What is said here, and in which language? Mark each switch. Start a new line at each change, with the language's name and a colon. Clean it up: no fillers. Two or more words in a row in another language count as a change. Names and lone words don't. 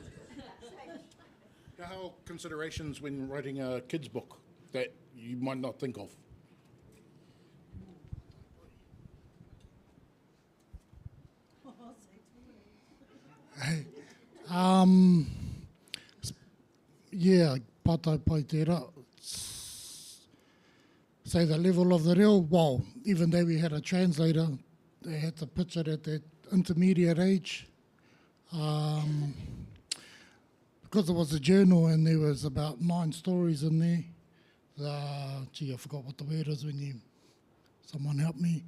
English: How considerations when writing a kid's book that you might not think of? Hey, yeah,
Māori: pātai pai tērā.
English: Say the level of the reo, well, even though we had a translator, they had to pitch it at that intermediate age. Because it was a journal and there was about 9 stories in there. Gee, I forgot what the word is when someone help me.